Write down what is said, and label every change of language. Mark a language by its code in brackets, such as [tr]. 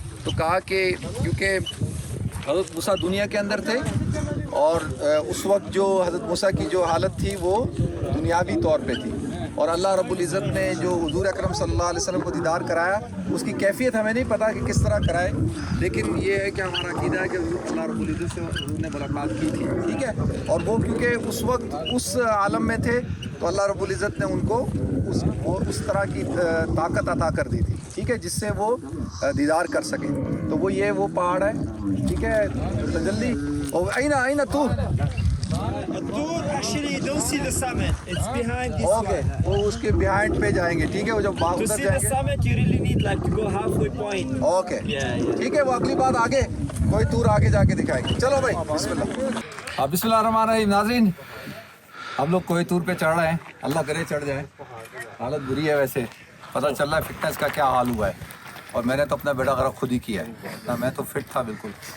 [hi] तो कहा कि क्योंकि हज़रत मूसा दुनिया के अंदर थे और उस वक्त जो हज़रत मूसा की जो हालत थी वो दुनियावी तौर पे थी, और अल्लाह रब्बुल इज़्ज़त ने जो हुजूर अकरम सल्लल्लाहु अलैहि वसल्लम को दीदार कराया, उसकी कैफियत हमें नहीं पता कि किस तरह कराए, लेकिन ये है कि हमारा अक़ीदा है कि अल्लाह रब्बुल इज़्ज़त से हुजूर ने मुलाकात की थी, ठीक है। और वो क्योंकि उस वक्त उस आलम में थे तो अल्लाह रब्बुल इज़्ज़त ने उनको उस तरह की ताकत अता कर दी थी, ठीक है, जिससे वो दीदार कर सके। तो वो ये वो पहाड़ है, ठीक है, तजल्ली। और आईना तू [en] Actually, you don't see the summit. It's behind this [hi] okay, वो उसके बिहाइंड पे जाएंगे, ठीक है। वो जब [en] one. To see the summit, you really need like to go halfway point. [hi] Okay, ठीक है। वो अगली बात आगे कोई टूर आगे जाके दिखाएंगे। चलो भाई, बिस्मिल्लाह। अब बिस्मिल्लाहिर्रहमानिर्रहीम। नाज़रीन, हम लोग कोई टूर पे चढ़ रहे हैं, अल्लाह करे चढ़ जाए। हालत बुरी है, वैसे पता चल रहा है फिटनेस का क्या हाल हुआ है, और मैंने तो अपना बेड़ा गर्क खुद ही किया है ना, मैं तो फिट था बिल्कुल।